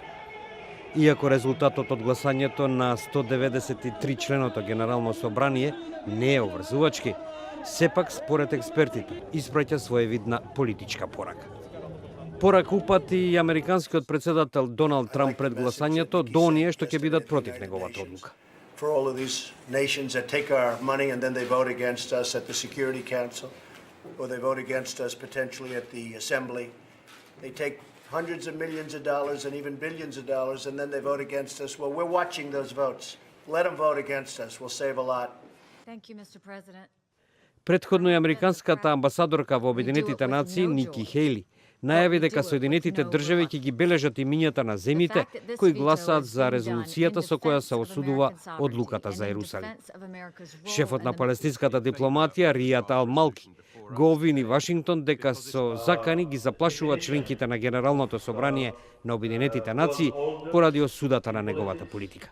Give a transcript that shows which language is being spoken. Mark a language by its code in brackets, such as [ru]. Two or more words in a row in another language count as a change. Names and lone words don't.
[mk] Иако резултатот од гласањето на 193 членото Генерално собрание не е обврзувачки, сепак според експертите испраќа своевидна политичка порака. Порака упати и американскиот председател Доналд Трамп пред гласањето до оние што ќе бидат против неговата одлука. [en] For all of these nations that take our money and then they vote against us at the Security Council, or they vote against us potentially at the Assembly. They take hundreds of millions of dollars and even billions of dollars and then they vote against us. Well, we're watching those votes. Let them vote against us. We'll save a lot. Thank you, Mr. President. [mk] Претходно и американската амбасадорка во Обединетите нации Ники Хејли најави дека Соединетите држави ќе ги бележат имињата на земите кои гласаат за резолуцијата со која се осудува одлуката за Ерусалим. Шефот на палестинската дипломатија Ријат Ал-Малки го обвини Вашингтон дека со закани ги заплашува членките на Генералното собрание на Обединетите нации поради осудата на неговата политика.